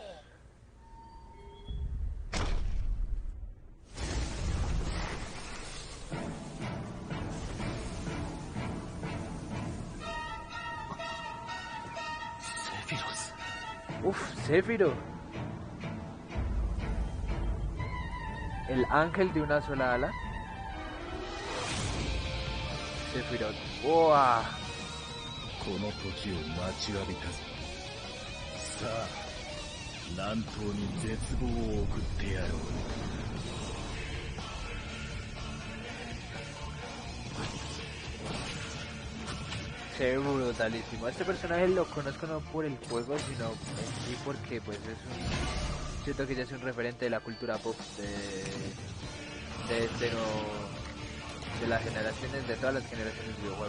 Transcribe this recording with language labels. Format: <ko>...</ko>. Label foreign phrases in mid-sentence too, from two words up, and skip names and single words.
<es>Sephiroth. El ángel de una sola ala. Sephiroth. ¡Wow!</es> <ja>この時を待ちわびたぞ。さあ、南東に絶望を送ってやろう。</ja> <es>Se ve brutalísimo. Este personaje lo conozco no por el juego, sino en sí porque pues es un... Siento que ya es un referente de la cultura pop de las generaciones, de todas las generaciones de videojuegos.</es>